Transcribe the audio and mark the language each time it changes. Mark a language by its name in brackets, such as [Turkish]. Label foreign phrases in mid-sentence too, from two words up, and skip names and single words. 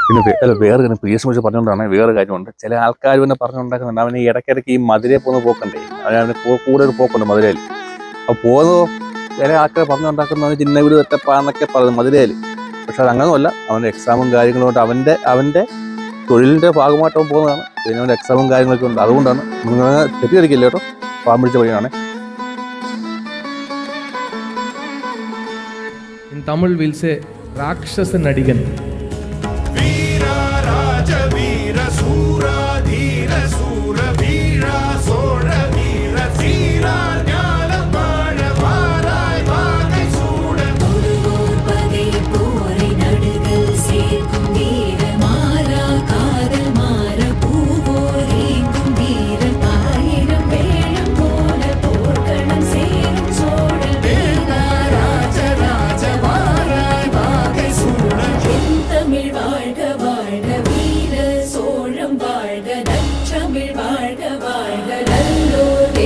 [Malayalam] പിന്നെ വേറെ പ്രിയസിനെ കുറിച്ച് പറഞ്ഞുകൊണ്ടാണ് വേറെ കാര്യമുണ്ട്. ചില ആൾക്കാർ പിന്നെ പറഞ്ഞുണ്ടാക്കുന്നുണ്ട് അവന് ഇടയ്ക്കിടയ്ക്ക് ഈ മധുരയെ പോകുന്ന പോക്കണ്ടേ, അവന് കൂടെ ഒരു പോക്കുണ്ട് മധുരയിൽ. അപ്പോൾ പോകുന്നതോ ചില ആൾക്കാർ പറഞ്ഞുണ്ടാക്കുന്നത് [Tamil] சின்ன வீடு [Malayalam] വെറ്റപ്പാന്നൊക്കെ പറയുന്നത് മധുരയിൽ. പക്ഷെ അത് അങ്ങനെയൊന്നുമല്ല, അവൻ്റെ എക്സാമും കാര്യങ്ങളും കൊണ്ട് അവൻ്റെ തൊഴിലിൻ്റെ ഭാഗമായിട്ട് അവൻ പോകുന്നതാണ്. പിന്നെ അവൻ്റെ എക്സാമും കാര്യങ്ങളൊക്കെ ഉണ്ട്. അതുകൊണ്ടാണ് നിങ്ങൾ തെറ്റിദ്ധരിക്കില്ല കേട്ടോ, പാവം പിടിച്ച പയ്യനാണ്. [English] In Tamil we'll say [Tamil] ராட்சச நடிகன். வீர ராஜ வீர சூர தீர சூர வீர சோர வீர வீர ஞான மன வரை வகை சூர பகை போரை நடுகள் சேர்க்கும் வீர மாறா காதல் மாற பூவோரேங்கும் வீரன் ஆயிரம் வேளம் போல போர்க்களம் சேரும் சோழ வேதா ராஜ ராஜ வாராய் வாகை சூழ தமிழ் வாழ்க வாழ்க வீர சோழம் வாழ்க நற்றமிழ் வாழ்க வாழ்க நல்லோரே.